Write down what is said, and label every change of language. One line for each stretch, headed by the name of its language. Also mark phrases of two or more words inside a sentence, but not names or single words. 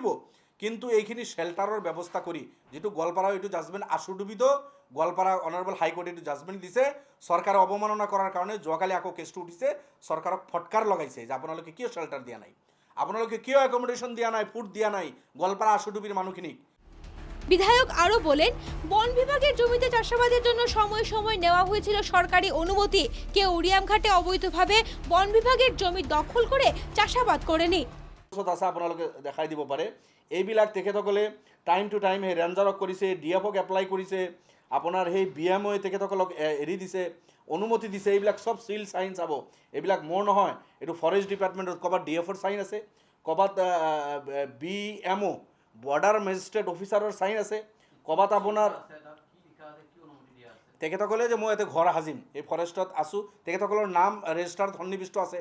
Assamese: কিন্তু এইখিনি শেল্টাৰৰ ব্যৱস্থা কৰি যিটো গোৱালপাৰা এইটো জাজমেণ্ট আশুডুবিত, গোৱালপাৰা
English: honourable High Court
Assamese: এইটো জাজমেণ্ট দিছে। চৰকাৰে অৱমাননা কৰাৰ কাৰণে যোৱাকালি আকৌ কেছটো উঠিছে, চৰকাৰক ফটকাৰ লগাইছে যে আপোনালোকে কিয় শেল্টাৰ দিয়া নাই, আপোনালোকে কিয় একমডেশ্যন দিয়া নাই, ফুড দিয়া নাই গোৱালপাৰা আশুডুবিৰ মানুহখিনিক।
Bangla: বিধায়ক আরো বলেন, বন বিভাগের জমিতে চাষাবাদের জন্য সময় সময় নেওয়া হয়েছিল সরকারি অনুমতি। কেউ উড়িয়াম ঘাটে অবৈধভাবে বন বিভাগের জমি দখল করে চাষাবাদ করেনি।
Assamese: আছে আপোনালোকে দেখাই দিব পাৰে। এইবিলাক তেখেতসকলে
English: time to time
Assamese: সেই ৰেঞ্জাৰক কৰিছে, ডিএফক এপ্লাই কৰিছে, আপোনাৰ সেই বিএমঅ'ই তেখেতসকলক এৰি দিছে, অনুমতি দিছে। এইবিলাক চব চিল চাইন চাব, এইবিলাক মোৰ নহয়, এইটো
English: forest department
Assamese: ক'ৰবাত ডিএফৰ চাইন আছে, ক'ৰবাত বিএমঅ'
English: border magistrate officer
Assamese: চাইন আছে, ক'ৰবাত আপোনাৰ তেখেতসকলে যে মই ইয়াতে ঘৰ সাজিম, এই ফৰেষ্টত আছোঁ, তেখেতসকলৰ নাম ৰেজিষ্টাৰত সন্নিৱিষ্ট আছে।